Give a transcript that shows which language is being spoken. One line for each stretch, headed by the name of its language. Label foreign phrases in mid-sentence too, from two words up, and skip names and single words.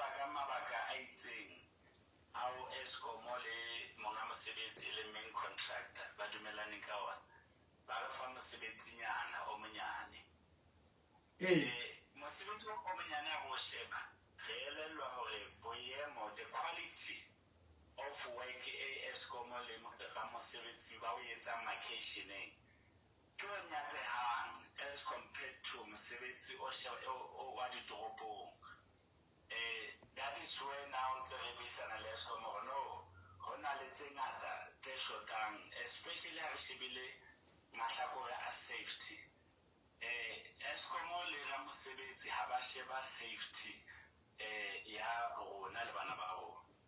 Southern Sotho: ka mabaka a itseng ao Eskom le monga mosebetsi le
English: main contractor
Southern Sotho: ba dumelane ka ona ba re fa mosebetsi nyana o monyane mosebetsi o monyane a go sheba re elellwa hore boemo
English: the quality of work
Southern Sotho: Eskom le ramosebetsi ba o etsa makeisheneng ke o nyatsehang
English: as compared to
Southern Sotho: mosebetsi o wa ditoropong
English: that is where now
Southern Sotho: ntse re buisana le Eskom hore no hona le tse ngata tse shotang especially ha re shebile mahlakore a safety Eskom le ramosebetsi ha ba sheba safety ya rona le bana ba rona.